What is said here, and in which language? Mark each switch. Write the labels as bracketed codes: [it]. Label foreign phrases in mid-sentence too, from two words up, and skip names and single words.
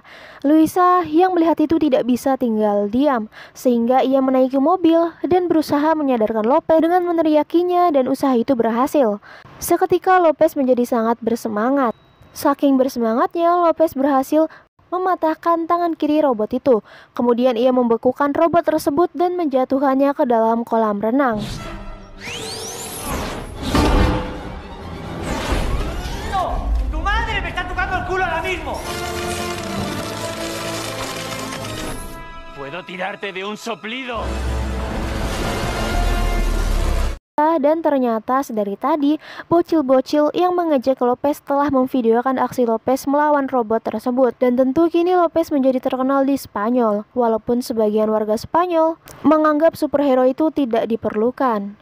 [id] Luisa yang melihat itu tidak bisa tinggal diam, sehingga ia menaiki mobil dan berusaha menyadarkan Lopez dengan meneriakinya, dan usaha itu berhasil. Seketika Lopez menjadi sangat bersemangat. Saking bersemangatnya, Lopez berhasil mematahkan tangan kiri robot itu. Kemudian ia membekukan robot tersebut dan menjatuhkannya ke dalam kolam renang. [es] ¡No! ¡Tu madre me está tocando el culo ahora mismo! Puedo tirarte de un soplido. [id] Dan ternyata sedari tadi, bocil-bocil yang mengejek Lopez telah memvideokan aksi Lopez melawan robot tersebut. Dan tentu kini Lopez menjadi terkenal di Spanyol, walaupun sebagian warga Spanyol menganggap superhero itu tidak diperlukan.